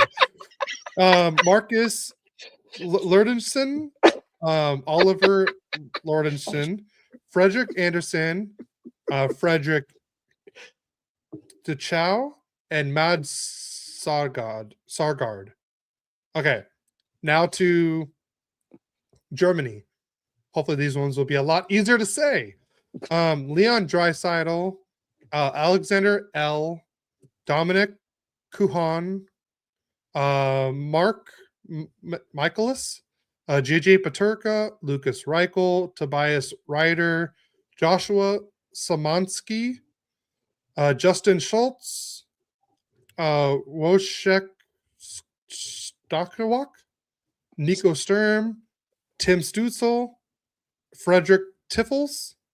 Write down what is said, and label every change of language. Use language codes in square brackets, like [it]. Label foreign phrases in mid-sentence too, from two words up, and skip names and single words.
[en] Marcus Lurdenson, Oliver Lordenson, Frederick Anderson, Frederick DeChow, and Mad Sargard. Okay, now to Germany. Hopefully these ones will be a lot easier to say. Leon Dreisaitl, Alexander L, Dominic Kuhan, Mark Michaelis, JJ Paterka, Lucas Reichel, Tobias Ryder, Joshua Samansky, Justin Schultz, Wojciech Stokowak, Nico Sturm, Tim Stutzel, Frederick Tiffels,